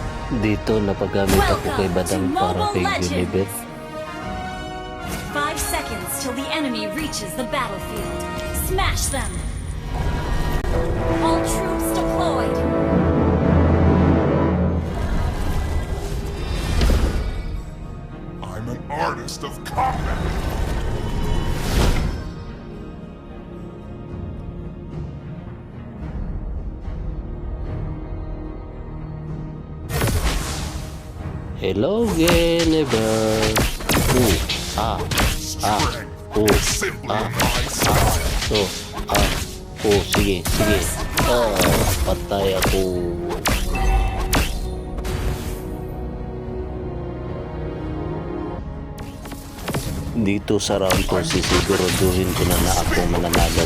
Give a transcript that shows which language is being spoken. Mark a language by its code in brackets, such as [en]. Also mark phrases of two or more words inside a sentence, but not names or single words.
[tl] Dito napagamit ako kay Badang para kay Guinevere. [en] 5 seconds till the enemy reaches the battlefield. Smash them! All troops deployed! I'm an artist of combat. Hello, Guinevere. Simply my style. [tl] Sige. Patay ako. Dito sa round ko, sisiguraduhin ko na ako mananalag.